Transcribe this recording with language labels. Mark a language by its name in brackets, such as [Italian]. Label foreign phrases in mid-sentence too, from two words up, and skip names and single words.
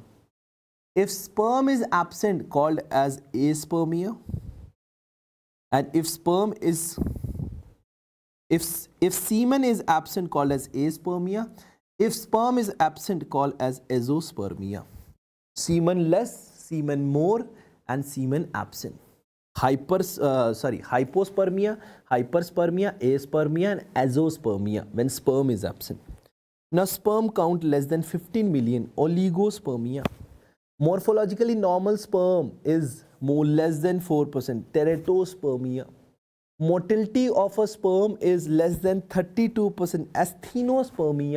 [English] If sperm is absent, called as aspermia. And if sperm is if semen is absent, called as aspermia. If sperm is absent, called as azoospermia. Semen less, semen more, and semen absent. Hypospermia, hyperspermia, aspermia, and azoospermia when sperm is absent. Now sperm count less than 15 million, oligospermia. Morphologically normal sperm is more less than 4%, teratospermia. Motility of a sperm is less than 32%, asthenospermia.